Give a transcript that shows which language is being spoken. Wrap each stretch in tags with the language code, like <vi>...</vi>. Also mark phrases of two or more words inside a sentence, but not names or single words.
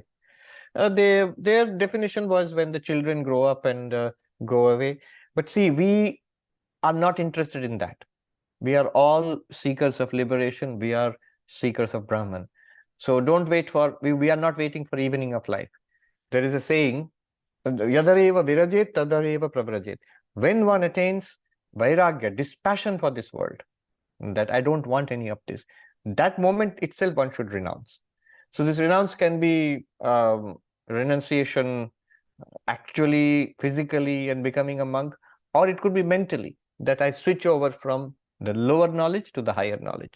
<en>Their definition was when the children grow up and go away. But see, we are not interested in that. We are all seekers of liberation. We are seekers of Brahman. So don't wait for, we are not waiting for evening of life. There is a saying,</en> <sa>यदरेव विरजेत्, तदरेव प्रब्रजेत्.</sa> <en>When one attains vairagya, dispassion for this world, that I don't want any of this, that moment itself one should renounce. So this renounce can be renunciation actually, physically, and becoming a monk, or it could be mentally, that I switch over from the lower knowledge to the higher knowledge.</en>